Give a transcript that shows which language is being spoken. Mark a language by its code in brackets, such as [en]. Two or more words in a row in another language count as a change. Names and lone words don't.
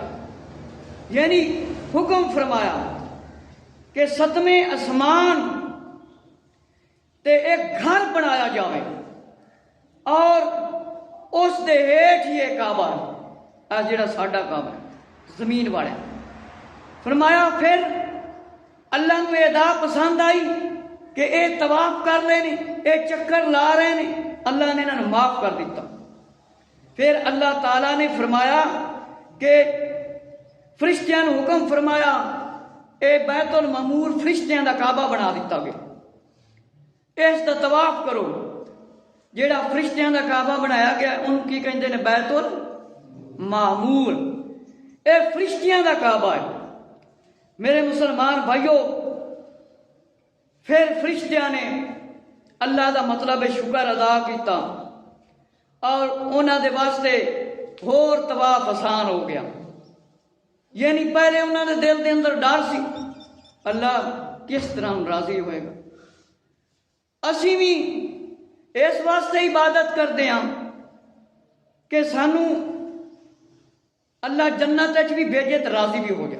[pa] یعنی حکم فرمایا کہ 7ویں آسمان تے ایک گھر بنایا جاوے اور اس دے ہیٹھ یہ کعبہ ہے جڑا ساڈا کعبہ ہے زمین والا. فرمایا پھر اللہ نو ادا پسند آئی کہ اے طواف کر رہے نے اے چکر لا رہے نے. اللہ نے انہوں نے معاف کر دیتا. پھر اللہ تعالیٰ نے فرمایا کہ فرشتیاں نو حکم فرمایا اے بیت المعمور فرشتیاں دا کعبہ بنا دیتا گیا. اس دا طواف کرو. جیڑا فرشتیاں دا کعبہ بنایا گیا ان کی کہندے نے بیت المعمور. اے فرشتیاں دا کعبہ ہے. میرے مسلمان بھائیو پھر فرشتیاں نے اللہ دا مطلب شکر ادا کیتا اور انہاں دے واسطے ہور طواف آسان ہو گیا. یعنی پہلے انہاں دے دل دے اندر ڈر سی اللہ کس طرح راضی ہوئے گا. اسی بھی اس واسطے عبادت کرتے ہیں کہ سانو اللہ جنت بھی بھیجے تو راضی بھی ہو جائے.